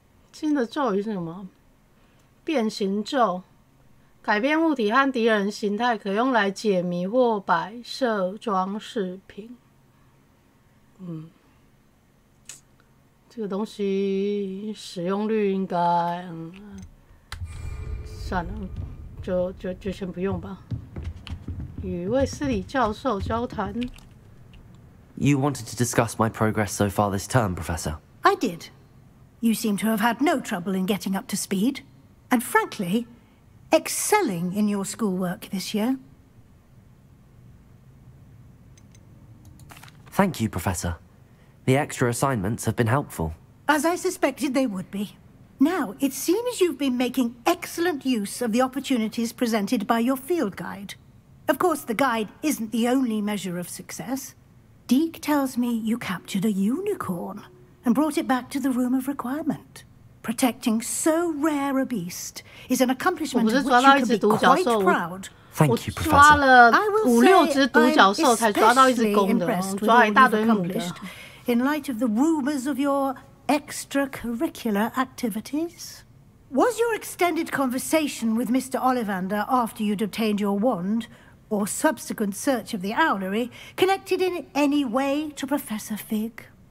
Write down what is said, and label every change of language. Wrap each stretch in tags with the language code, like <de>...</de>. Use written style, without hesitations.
<zh>新的咒语是什么？变形咒，改变物体和敌人形态，可用来解谜或摆设装饰品。这个东西使用率应该，算了，就先不用吧。与卫斯理教授交谈。</zh> <en>You wanted to discuss my progress so far this term, Professor? I did. You seem to have had no trouble in getting up to speed, and frankly, excelling in your schoolwork this year. Thank you, Professor. The extra assignments have been helpful. As I suspected they would be. Now, it seems you've been making excellent use of the opportunities presented by your field guide. Of course, the guide isn't the only measure of success. Deke tells me you captured a unicorn and brought it back to the Room of Requirement. Protecting so rare a beast is an accomplishment of which you can be quite proud. Thank you, Professor.</en> <zh>抓了5、6只独角兽才抓到一只公的，抓了一大堆母的。</zh> <en>In light of the rumors of your extracurricular activities. Was your extended conversation with Mr. Ollivander after you'd obtained your wand, or subsequent search of the owlery, connected in any way to Professor Fig?</en>